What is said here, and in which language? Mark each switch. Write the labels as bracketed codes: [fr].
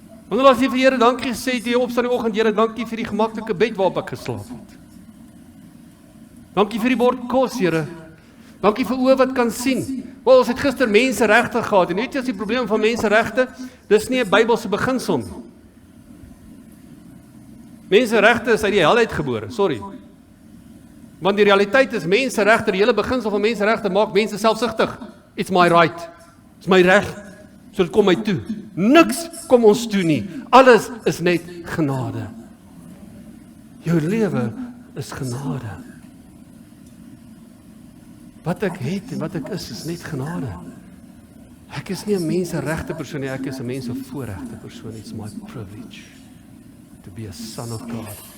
[af] Wanneer laas jy vir die Here dankie gesê toe jy opstaan in die oggend, Here, dankie vir die gemaklike bed waarop ek geslaap het. Dankie vir die bord kos, Here. Dankie vir oë wat kan sien. Wel, ons het gister menseregte gehad en weet jy wat is die probleem van menseregte? Dis nie 'n Bybelse beginsel nie. Menseregte is uit die hel uitgebore, sorry. Want die realiteit is menseregte, die hele beginsel van menseregte maak mense selfsugtig. [en] It's my right. [af] It's my reg. So dit kom my toe. Niks kom ons toe nie. Alles is net genade. Jou lewe is genade. Wat ek het en wat ek is net genade. Ek is nie 'n menseregte persoon nie, ek is 'n mensevoorregte persoon. [en] It's my privilege to be a son of God.